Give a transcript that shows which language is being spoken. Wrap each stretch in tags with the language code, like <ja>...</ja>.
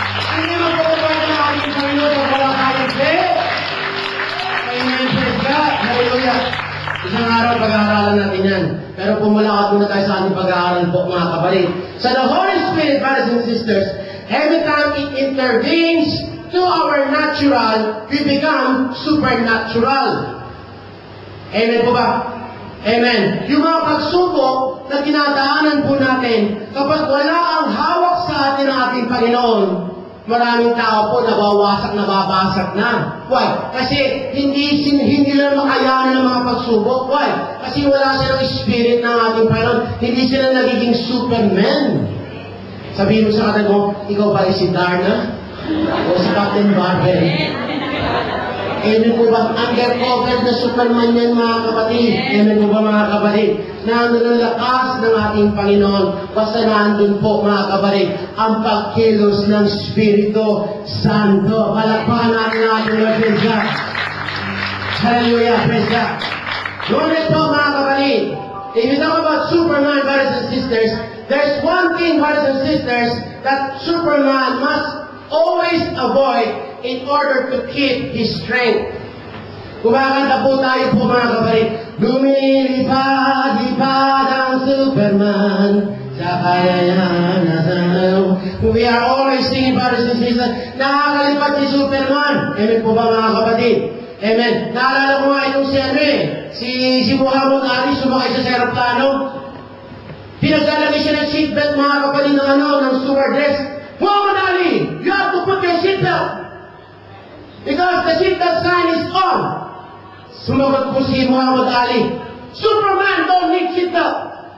<tl>ang pagkakas ng ating Panginoon sa wala tayong faith. Amen, praise God. Hallelujah. Isang araw, pag-aaralan natin yan. Pero pumalakat muna tayo sa ating pag-aaral po, mga kapatid.</tl> <en>So the Holy Spirit, brothers and sisters, every time it intervenes to our natural, we become supernatural.</en> <tl>Amen po ba? Amen. Yung mga pagsubok na dinadaanan po natin, kapag wala ang hawak sa atin ng ating Panginoon, maraming tao po nabawasak, nababasag na. Why? Kasi hindi lang makayanan ng mga pagsubok. Why? Kasi wala silang spirit ng ating Panginoon. Hindi sila nagiging superman. Sabihin mo sa katabi mo, ikaw ba si Darna? O si Captain Barber? Amen po ba? Undercover na superman yan, mga kapatid. Amen po ba, mga kapatid? Nandun ang lakas ng ating Panginoon. Basta nandun po, mga kapatid, ang pagkilos ng Espiritu Santo. Palakpakan natin ang ating Lord,</tl> <en>praise God.</en> <tl>Hallelujah, praise God. Ngunit po, mga kapatid,</tl> <en>if you talk about Superman, brothers and sisters, there's one thing, brothers and sisters, that Superman must always avoid in order to keep his strength.</en> <tl>Kumakanta po tayo po, mga kapatid. Lumilipad-lipad ang Superman sa kayayaan na sanaw.</tl> <en>We are always singing, brothers and sisters,</en> <tl>nakakalipad si Superman. Amen po ba, mga kapatid? Amen. Naalala ko nga itong si Muhammad Ali, sumakay sa aeroplano. Pinaglalagay siya ng seatbelt, mga kapatid, ng stewardess.</tl> <en>Muhammad Ali, you have to put your seatbelt. Because the seatbelt sign is on.</en> <tl>Sumagot po si Muhammad Ali,</tl> <en>Superman don't need seatbelt.</en>